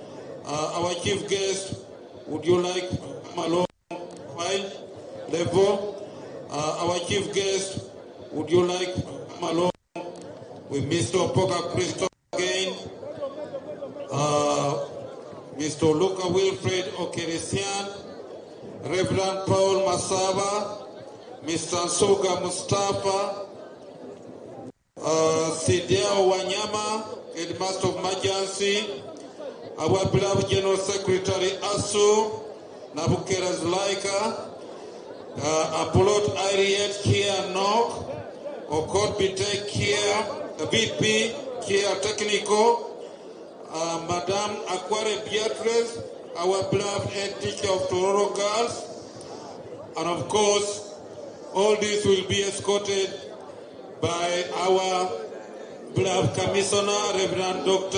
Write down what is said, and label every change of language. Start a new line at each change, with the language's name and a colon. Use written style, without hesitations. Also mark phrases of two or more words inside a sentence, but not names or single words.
English: Our chief guest, would you like to come along? Profile level. Our chief guest, would you like to come along with Mr. Poga Crystal again? Mr. Luca Wilfred Okeresian, Reverend Paul Masaba, Mr. Nsoga Mustafa, Sidiao Wanyama, Headmaster of Emergency, our beloved General Secretary Asu, Nabukera Zlaika, Apollo Ariet Kia Nok, Okot Bitek Kia, VP Kia Technical, Madame Aquare Beatrice, our beloved head teacher of Tororo Girls, and of course, all this will be escorted by our beloved Commissioner, Reverend Dr.